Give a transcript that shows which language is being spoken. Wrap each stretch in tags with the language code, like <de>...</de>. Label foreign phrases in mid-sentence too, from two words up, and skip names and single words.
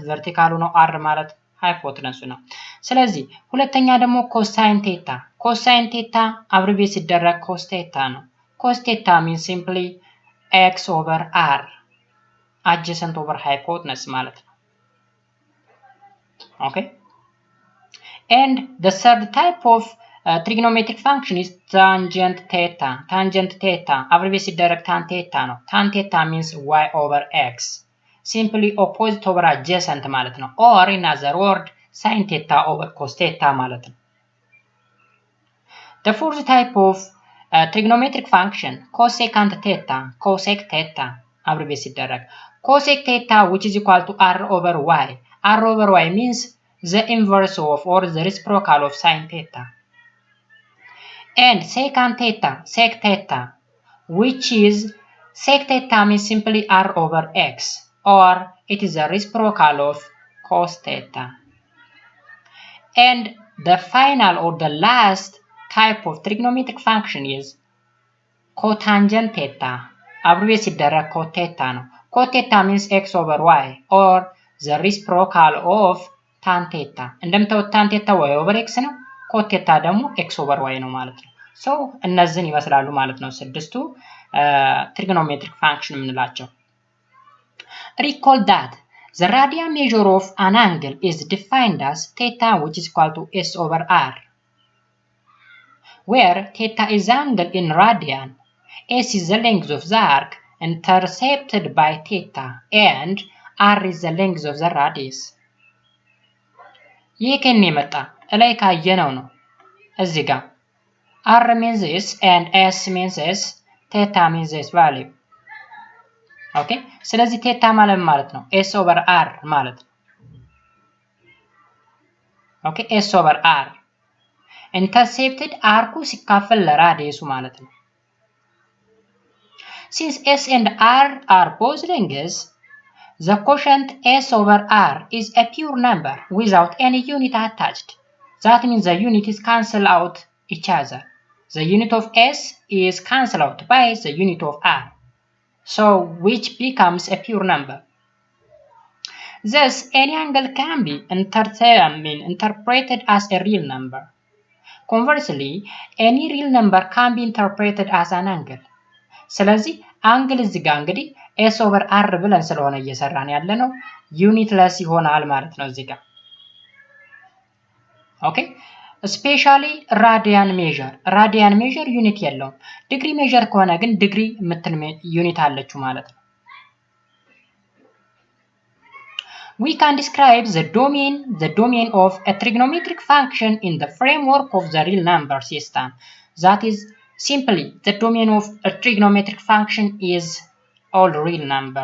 <am>ቨርቲካሉ ነው፣ አር ማለት ሃይፖተነሱ ነው። ስለዚህ ሁለተኛ ደግሞ</am> <en>cosine theta. cosine theta</en> <am>አብሪቬት ሲደረግ</am> <en>cos theta ነው። cos theta means simply x over r adjacent over hypotenuse</en> <am>ማለት ነው።</am> <en>okay and the third type of trigonometric function is tangent theta. Tangent theta abbreviate ሲደረግ tan theta ነው። tan theta means y over x. Simply opposite over adjacent</en> <am>ማለት ነው።</am> <en>or in other word sin theta over cos theta</en> <am>ማለት ነው።</am> <en>The fourth type of trigonometric function cosecant theta. Cosec theta abbreviate ሲደረግ cosec theta which is equal to r over y. r over y means the inverse of or the reciprocal of sin theta. And secant theta, sec theta, which is sec theta means simply r over x, or it is a reciprocal of cos theta. And the final or the last type of trigonometric function is cotangent theta. Abbreviate ሲደረግ cot theta ነው። Cot theta means x over y, or the reciprocal of tan theta. እንደምታዩት tan theta y over x ነው። cot theta ደግሞ x over y</en> <am>ነው ማለት ነው። ሶ እነዚህን ይመስላሉ ማለት ነው ስድስቱ</am> <en>trigonometric function የምንላቸው። Recall that the radian measure of an angle is defined as theta which is equal to s over r, where theta is the angle in radian, s is the length of the arc intercepted by theta, and r is the length of the radius.</en> <am>ይህ ከኔ መጣ ላይ ካየነው ነው። እዚህ ጋር</am> <en>r means this and s means this, theta means this value.</en> <am>ኦኬ ስለዚህ ቴታ ማለት ነው</am> <en>s over r</en> <am>ማለት ነው። ኦኬ</am> <en>s over r intercepted</en> <am>አርኩ ሲካፈል ለራዲየሱ ማለት ነው።</am> <en>Since s and r are both lengths, the quotient s over r is a pure number without any unit attached. That means the units cancel out each other. The unit of s is cancelled out by the unit of r, so which becomes a pure number. Thus, any angle can be interpreted as a real number. Conversely, any real number can be interpreted as an angle.</en> <am>ስለዚህ አንግል እዚህ ጋር እንግዲህ s over r ብለን ስለሆነ እየሰራን ያለ ነው ዩኒትለስ ይሆናል ማለት ነው እዚህ ጋር።</am> <en>okay specially radian measure</en> <am>ዩኒት የለውም።</am> <en>degree measure</en> <am>ከሆነ ግን ዲግሪ የምትል ዩኒት አለችው ማለት ነው።</am> <en>We can describe the domain of a trigonometric function in the framework of the real number system. That is simply the domain of a trigonometric function is all real number.</en>